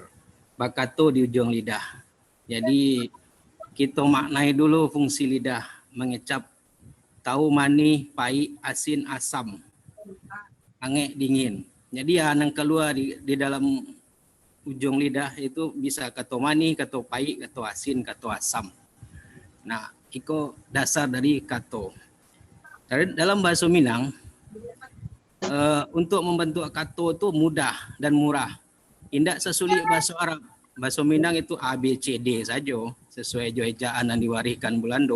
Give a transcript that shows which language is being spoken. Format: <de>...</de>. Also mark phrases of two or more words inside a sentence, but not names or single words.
<min>Bakato di ujung lidah.</min> <id>Jadi kita maknai dulu fungsi lidah mengecap tahu manis, pahit, asin, asam, angin, dingin. Jadi yang keluar di dalam ujung lidah itu bisa kato manis, kato pahit, kato asin, kato asam. Nah, itu dasar dari kato. Dalam bahasa Minang, untuk membentuk kato itu mudah dan murah. Tidak sesulit bahasa Arab. Bahasa Minang itu A, B, C, D saja sesuai ejaan yang diwariskan Belanda.</id>